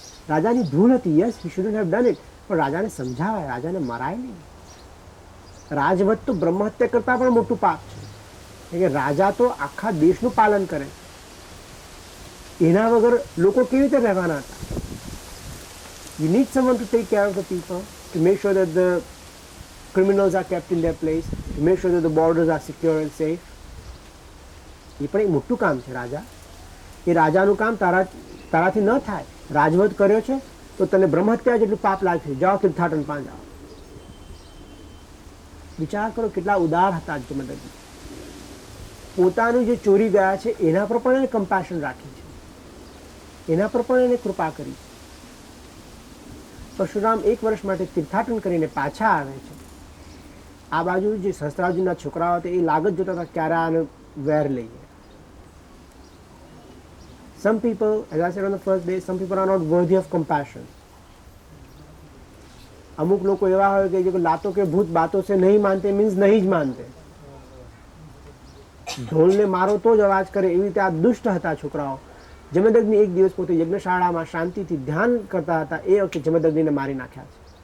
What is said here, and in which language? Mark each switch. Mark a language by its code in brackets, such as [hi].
[gu] રાજાની ભૂલ હતી, [en] yes he shouldn't have done it, [gu] પણ રાજાને સમજાવાય, રાજાને મરાય નહીં. રાજવત તો બ્રહ્મહત્યા કરતાં પણ મોટું પાપ છે. કે રાજા તો આખા દેશનું પાલન કરે, એના વગર લોકો કેવી રીતે રહેવાના હતા? [en] You need someone to take care of the people, to make sure that the criminals are kept in their place, to make sure that the borders are secure and safe. [gu] એ પણ એક મોટું કામ છે રાજા. એ રાજાનું કામ તારાથી ન થાય. રાજવત કર્યો છે તો તને બ્રહ્મહત્યા જેટલું પાપ લાગશે. જાઓ તીર્થાટન પાન જાઓ. વિચાર કરો કેટલા ઉદાર હતા જમદગ્નિ. પોતાનું જે ચોરી ગયા છે એના પર પણ એને કમ્પેશન રાખી છે, એના પર પણ એને કૃપા કરી છે. પરશુરામ 1 વર્ષ માટે તીર્થાટન કરીને પાછા આવે છે. આ બાજુ જે સહસ્ત્રાર્જુનના છોકરાઓ હતા એ લાગત જોતા હતા ક્યારે આને વેર લઈએ. [en] Some people, as I said on the first day, some people are not worthy of compassion. [gu] અમુક લોકો એવા હોય કે જે [hi] લાતો કે ભૂત બાતો સે નહીં માનતે [gu] મીન્સ નહીં જ માનતે. ઢોલને મારો તો જ અવાજ કરે, એવી રીતે આ દુષ્ટ હતા છોકરાઓ. જમદગ્નિ એક દિવસ પોતે યજ્ઞશાળામાં શાંતિથી ધ્યાન કરતા હતા, એ વખતે જમદગ્નિને મારી નાખ્યા છે.